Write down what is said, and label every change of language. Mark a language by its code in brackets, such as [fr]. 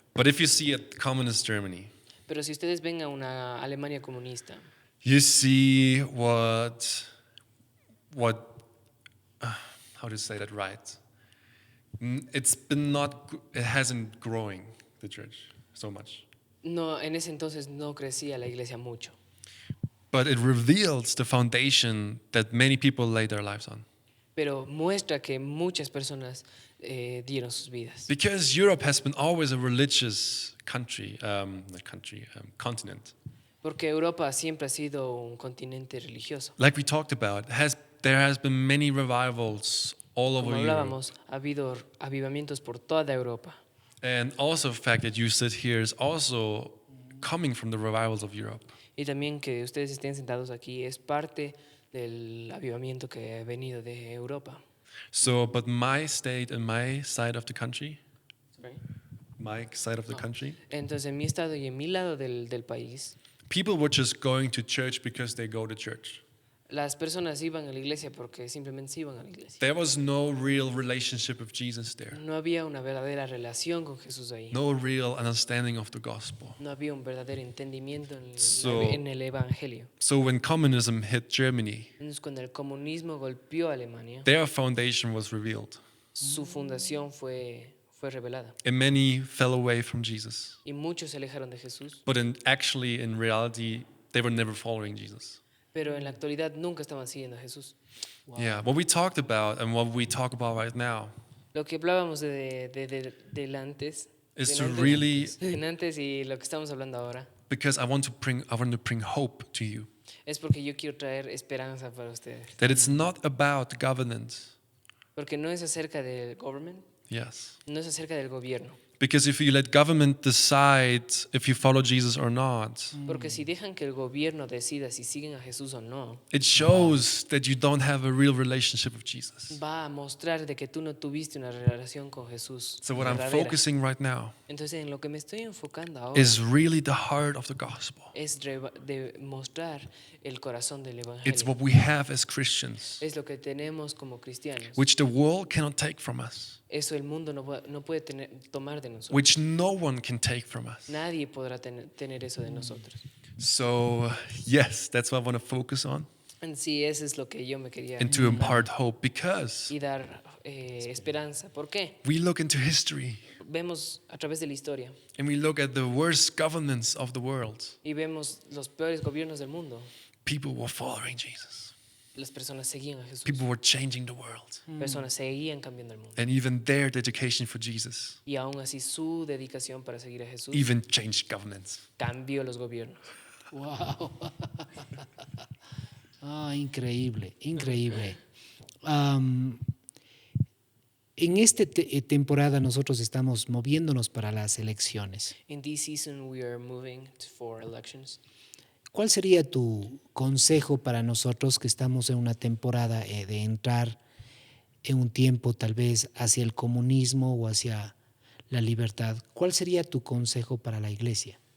[en] But if you see a communist Germany, [es] Pero si ustedes ven a una Alemania comunista, [en] you see what how to say that right? It hasn't growing the church so much. [es] no, en ese entonces no crecía la iglesia mucho. [en] But it reveals the foundation that many people lay their lives on. [es] Pero muestra que muchas personas dieron sus vidas. [en] Because Europe has been always a religious continent. [es] Porque Europa siempre ha sido un continente religioso. [en] Like we talked about, there has been many revivals all over [es] Como [en] Europe. [es] hablábamos, ha habido avivamientos por toda Europa. [en] And also the fact that you sit here is also coming from the revivals of Europe. [es] Y también que ustedes estén sentados aquí es parte del avivamiento que ha venido de Europa. [en] So, but my state and my side of the country, my side of the country, [es] Entonces, en mi estado y en mi lado del país, [en] people were just going to church because they go to church. [es] las personas iban a la iglesia porque simplemente se iban a la iglesia. [en] There was no real relationship with Jesus there. [es] No había una verdadera relación con Jesús ahí. [en] No real understanding of the gospel. [es] No había un verdadero entendimiento [en] So- [es] en el evangelio. [en] So when communism hit Germany, [es] Entonces, cuando el comunismo golpeó a Alemania, [en] their foundation was revealed. [es] su fundación fue revelada. [en] And many fell away from Jesus. [es] Y muchos se alejaron de Jesús, [en] But in reality, they were never following Jesus. [es] pero en la actualidad nunca estaban siguiendo a Jesús. [en] Yeah, what we talked about and what we talk about right now [es] Lo que hablábamos del antes, [en] is [es] del [en] to [es] antes- [en] really, [es] del antes y lo que estamos hablando ahora, [en] because I want to bring hope to you. [es] es porque yo quiero traer esperanza para ustedes. [en] That it's not about governance. [es] Porque no es acerca del government, [en] Yes. [es] no es acerca del gobierno. [en] Because if you let government decide if you follow Jesus or not, [es] Porque si dejan que el gobierno decida si siguen a Jesús o no, [en] it shows that you don't have a real relationship with Jesus. [es] va a mostrar de que tú no tuviste una relación con Jesús. [en] So what I'm [es] verdadera. [en] focusing right now [es] Entonces, en lo que me estoy enfocando ahora [en] is really the heart of the gospel. [es] es de mostrar el corazón del [en] It's [es] evangelio. [en] what we have as Christians, [es] Es lo que tenemos como cristianos. [en] which the world cannot take from us, [es] Eso el mundo no puede tomar de nosotros. [en] which no one can take from us. [es] Nadie podrá tener eso de nosotros. [en] So, yes, that's what I want to focus on [es] En sí, eso es lo que yo me quería [en] and to impart hope, because [es] y dar esperanza. ¿Por qué? [en] we look into history [es] Vemos a través de la historia [en] and we look at the worst governments of the world. [es] y vemos los peores gobiernos del mundo. [en] People were following Jesus. [es] Las personas seguían a Jesús. [en] People were changing the world. [es] Personas seguían cambiando el mundo. [en] And even their dedication for Jesus [es] Y aún así su dedicación para seguir a Jesús [en] even changed governments. [es] cambió los gobiernos. [en] Wow. [es] Increíble, increíble. En esta temporada nosotros estamos moviéndonos para las elecciones. [en] In this season we are moving for elections. [es] ¿Cuál sería tu consejo para nosotros que estamos en una temporada de entrar en un tiempo tal vez hacia el comunismo o hacia la libertad? ¿Cuál sería tu consejo para la iglesia?